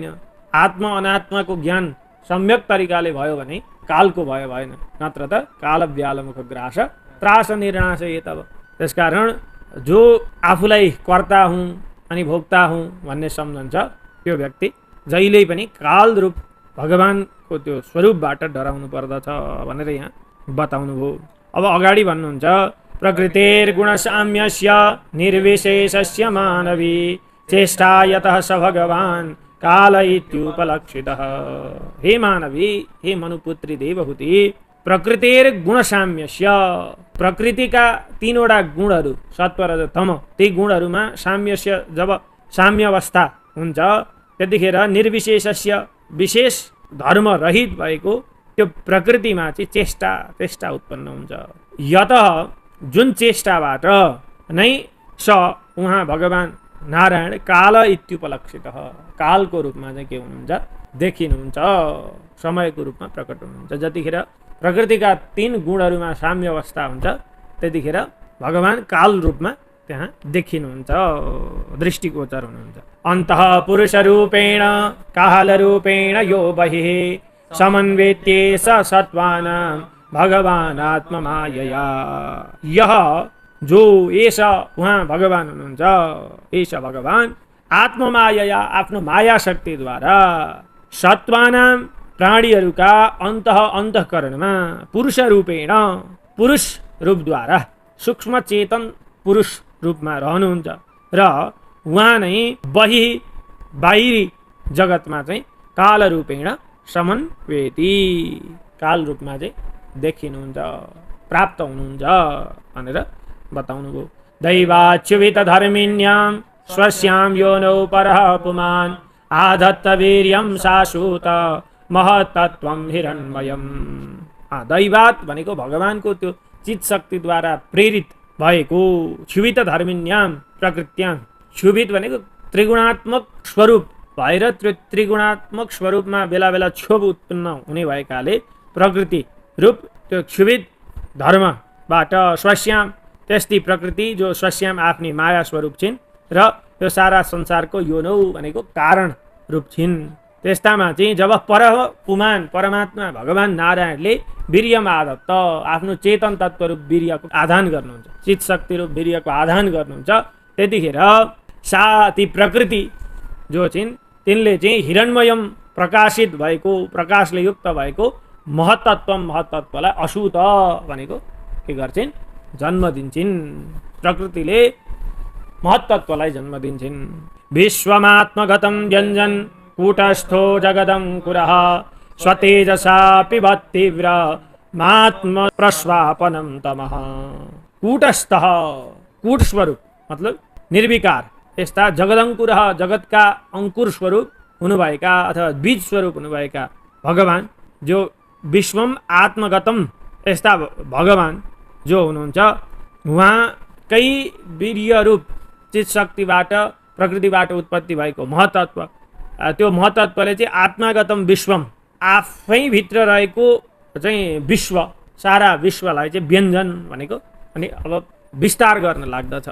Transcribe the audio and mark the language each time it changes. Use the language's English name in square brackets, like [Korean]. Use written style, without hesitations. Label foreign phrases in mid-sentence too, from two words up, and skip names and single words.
[Nepali] आत्मा अनात्माको ज्ञान सम्यक तरिकाले भयो भने कालको भय भएन, नत्र त [Sanskrit] काल व्यालमुख ग्रास त्रास निर्नाश ये तब। [Nepali] त्यसकारण जो आफूलाई कर्ता हुँ अनि भोक्ता हुँ भन्ने सम्झन्छ त्यो व्यक्ति जहिल्यै पनि काल रूप भगवानको त्यो स्वरूपबाट डराउनु पर्दछ भनेर यहाँ बताउनु भयो। अब अगाडि भन्नुहुन्छ [Sanskrit] प्रकृतिर्गुणसाम्यस्य निर्विशेषस्य मानवी चेष्टा यतः स भगवान् काल इत्युपलक्षितः। हे मानवी, हे मनुपुत्री देवहूति, प्रकृतिर्गुणसाम्यस्य, [Nepali] प्रकृतिका तीनवटा गुणहरू सत्व रज तम, ती गुणहरूमा साम्यस्य, जब साम्य अवस्था हुन्छ त्यतिखेर निर्विशेषस्य, विशेष धर्म रहित भएको त्यो प्रकृतिमा चाहिँ चेष्टा उत्पन्न हुन्छ। यत, जुन चेष्टाबाट नै स उहाँ भगवान् नारायण [Sanskrit] काल इत्युपलक्षितः, [Nepali] कालको रूपमा चाहिँ के हुनुहुन्छ, देखिनुहुन्छ, समयको रूपमा प्रकट हुनुहुन्छ। जतिखेर प्रकृतिका तीन गुणहरूमा साम्य अवस्था हुन्छ त्यतिखेर भगवान् काल रूपमा त्यहाँ देखिनुहुन्छ, दृष्टिगोचर हुनुहुन्छ। [Sanskrit] अन्तः पुरुष रूपेण काल रूपेण यो बहिः समन्वेत्ये स सत्त्वानां भगवान् आत्ममायया। [Nepali] यह जो एष उहाँ भगवान् हुनुहुन्छ, [Sanskrit] एष भगवान् आत्ममायया, [Nepali] आफ्नो माया शक्तिद्वारा सत्त्वानां प्राणीहरूका अन्तःकरणमा [Sanskrit] पुरुष रूपेण, [Nepali] पुरुष रूपद्वारा सूक्ष्म चेतन पुरुष रूपमा रहनुहुन्छ र उहाँ नै बहि बाहिरी जगतमा चाहिँ [Sanskrit] काल रूपेण समन्वेति, [Nepali] काल रूपमा चाहिँ देखिनुहुन्छ, प्राप्त हुनुहुन्छ भनेर बताउनु भयो। [Sanskrit] दैवाच्युत धर्मिण्यां स्वस्यां योनौ परः पुमान् आधत्त वीर्यं शाश्वत महत्तत्वं हिरण्मयम्। [Nepali] दैवात भनेको भगवानको त्यो चित शक्तिद्वारा प्रेरित भएको [Sanskrit] क्षुभित धर्मिण्यां प्रकृत्यां, [Nepali] क्षुभित भनेको त्रिगुणात्मक स्वरूप भएर त्यो त्रिगुणात्मक स्वरूपमा बेला बेला क्षोभ उत्पन्न हुने भएकाले प्रकृति रूप त्यो क्षुभित धर्मबाट स्वस्याम, त्यस्तै प्रकृति जो स्वस्याम आफ्नी माया स्वरूप छिन् र यो सारा संसारको योनौ भनेको कारण रूप छिन्। त्यस्तामा चाहिँ जब पुमान परमात्मा भगवान् नारायणले [Sanskrit] वीर्यम आदत्त, [Nepali] आफ्नो चेतन तत्त्व रूप वीर्यको आधान गर्नुहुन्छ, चित शक्ति रूप वीर्यको आधान गर्नुहुन्छ, त्यतिखेर सा ती प्रकृति जो छिन् तिनले चाहिँ हिरण्मयम प्रकाशित भएको, प्रकाशले युक्त भएको महत्तत्वम, महत्तत्वलाई अशुत भनेको के गर्छिन्, जन्म दिन्छिन्। प्रकृतिले महत्तत्वलाई जन्म दिन्छिन्। [Sanskrit] विश्वमात्मगतं व्यञ्जन कूटस्थो जगदङ्कुरः स्वतेजसा पिबत् तीव्र मात्म प्रस्वापनं तमः। कूटस्थः, [Nepali] कूट स्वरूप मतलब निर्विकार, यस्ता जगदङ्कुरः, जगतका अंकुर स्वरूप हुनुभएका अथवा बीज स्वरूप हुनुभएका भगवान् जो [Sanskrit] विश्वम आत्मगतम, [Nepali] यस्ता भगवान् जो हुनुहुन्छ उहाँकै वीर्य रूप चित शक्तिबाट प्रकृतिबाट उत्पत्ति भएको महतत्व, त्यो महतत्वले चाहिँ [Sanskrit] आत्मागतम विश्वम, [Nepali] आफै भित्र रहेको चाहिँ विश्व, सारा विश्वलाई चाहिँ व्यञ्जन भनेको अनि अब विस्तार गर्न लाग्दछ।